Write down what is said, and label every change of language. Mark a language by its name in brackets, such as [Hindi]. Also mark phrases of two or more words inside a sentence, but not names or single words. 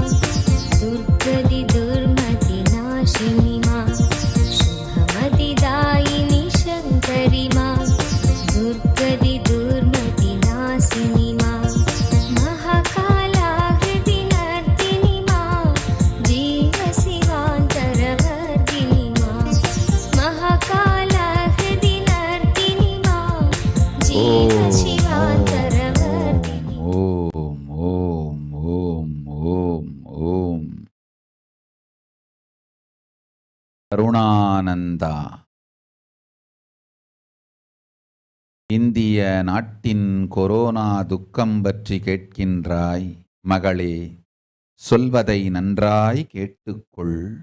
[Sanskrit] दुर्गति दुर्मति नाशिनी मां शुभमतिदायिनी शंकरी मां दुर्गति दुर्मति नाशिनी मां महाकाला हृदि नर्तिनी मां जीव शिवान्तरवर्धिनी मां महाकाला हृदि नर्तिनी मां जीव शिवान्तरवर्धिनी ॐ ॐ ॐ ॐ ॐ. [Tamil] கருணானந்தா. இந்திய நாட்டின் கொரோனா துக்கம் பற்றி கேட்கின்றாய் மகளே, சொல்வதை நன்றாய் கேட்டுக்கொள்.